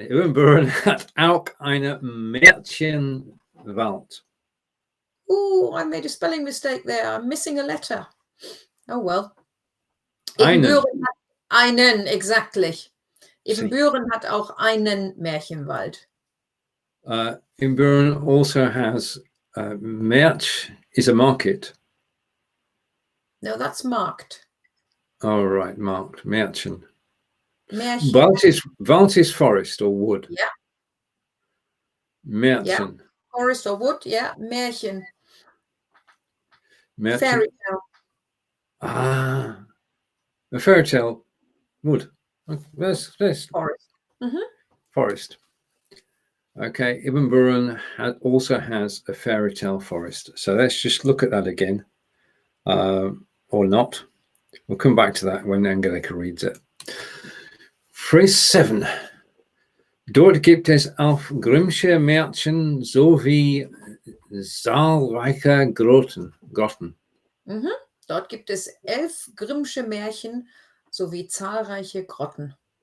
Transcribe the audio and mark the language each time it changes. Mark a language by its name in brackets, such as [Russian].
[German] Ibbenbüren hat auch eine Märchenwelt. [English] Oh, I made a spelling mistake there. I'm missing a letter. Oh well. [German] Einen. Ibbenbüren hat einen, exactly. Ibbenbüren hat auch einen Märchenwald. [English] Ibbenbüren also has Märch is a market. No, that's marked. Oh, right, marked. Märchen. [German] Märchen. [English] Wald is forest or wood. Yeah. [German] Märchen. [English] Yeah. Forest or wood, yeah. Märchen. [German] Märchen. [English] Fairy tale. Ah, a fairy tale. Wood. There's Forest. Mm-hmm. Forest. Okay, Ibbenbüren also has a fairy tale forest. So let's just look at that again, or not. We'll come back to that when Angelika reads it. Phrase 7. [German] Dort gibt es auch Grimmsche Märchen sowie zahlreiche Grotten. Mhm. Dort gibt es 11 Grimmsche Märchen sowie zahlreiche Grotten.